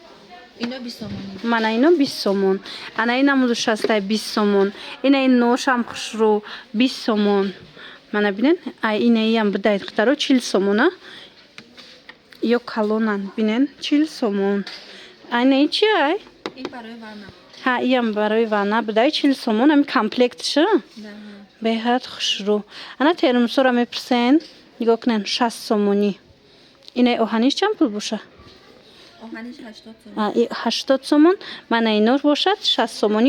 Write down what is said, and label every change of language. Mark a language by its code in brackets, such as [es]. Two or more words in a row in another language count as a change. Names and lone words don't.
[tg] اینو 20 сомонӣ. мана ино 20 сомон. ана инаму душ ҳастай 20 сомон. ина ин ношам хушрӯ 20 сомон. мана бинен ай ина иям будай духтаро 40 сомона ё калонан бинен 40 сомон. ана и чи ай? این برای واننا. ها иям барои ванна будай 40 сомон. ами комплектша Да. беҳад хушрӯ. ана термусора мепурсен нигоҳ кунен 60 сомонӣ. ина оҳаниш чанд пул боша? оҳаниш 80 сомон. 80 сомон. мана ино бошад 60 сомонӣ.